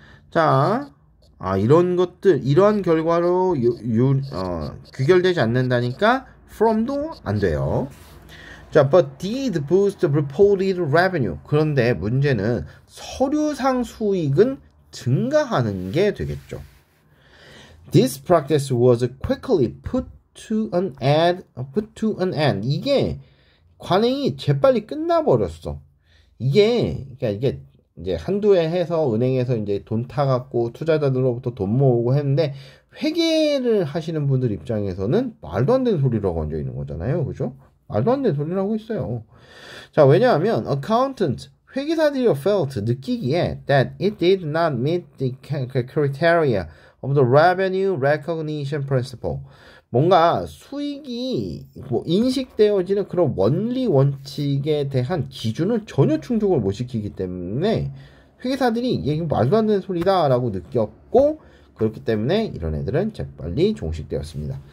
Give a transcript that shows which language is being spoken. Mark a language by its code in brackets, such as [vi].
[ko] 자 이런 것들 이러한 결과로 귀결되지 않는다니까 from도 안 돼요 자, [en] but did boost reported revenue. [ko] 그런데 문제는 서류상 수익은 증가하는 게 되겠죠. [en] This practice was quickly put to an end. [ko] 이게 관행이 재빨리 끝나버렸어. 그러니까 이게 이제 한두 해 해서 은행에서 이제 돈 타갖고 투자자들로부터 돈 모으고 했는데 회계를 하시는 분들 입장에서는 말도 안 되는 소리라고 얹어 있는 거잖아요. 그죠? 말도 안 되는 소리라고 있어요. 자, 왜냐하면 [en] accountant, [ko] 회계사들이 [en] felt, [ko] 느끼기에 [en] that it did not meet the criteria of the revenue recognition principle. [ko] 뭔가 수익이 인식되어지는 그런 원리 원칙에 대한 기준을 전혀 충족을 못 시키기 때문에 회계사들이 이게 말도 안 되는 소리다 라고 느꼈고 그렇기 때문에 이런 애들은 재빨리 종식되었습니다.